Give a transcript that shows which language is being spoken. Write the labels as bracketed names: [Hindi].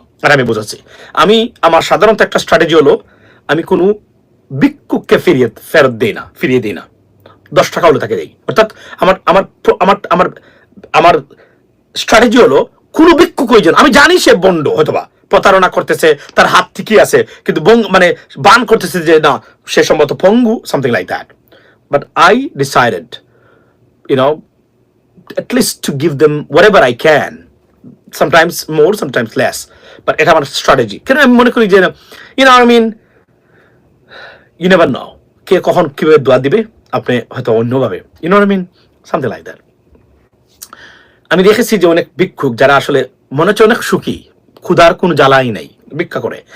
[Bangla] আর আমি বোঝাচ্ছি, আমি আমার সাধারণত একটা স্ট্র্যাটেজি হলো, আমি কোনো ভিক্ষুককে ফিরিয়ে দিই না। 10 টাকা হলে তাকে দেই। অর্থাৎ আমার আমার আমার আমার আমার স্ট্র্যাটেজি হলো, কোনো ভিক্ষুক ওইজন, আমি জানি সে বন্ড, হয়তোবা প্রতারণা করতেছে, তার হাত ঠিকই আছে, কিন্তু মানে বান করতেছে যে না সে সম্ভবত পঙ্গু, [English] Something like that. But I decided, at least to give them whatever I can, sometimes more, sometimes less, but [Bangla] এটা আমার স্ট্র্যাটেজি। কেন আমি মনে করি যে [English] I mean, you never know [Bangla] কে কখন কিভাবে দোয়া দিবে, আপনি হয়তো অন্যভাবে, [English] I mean, something like that. [Bangla] আমি দেখেছি যে অনেক ভিক্ষুক যারা আসলে মনে হচ্ছে অনেক সুখী, ক্ষুধার কোনো জ্বালাই নাই, ভিক্ষা করে।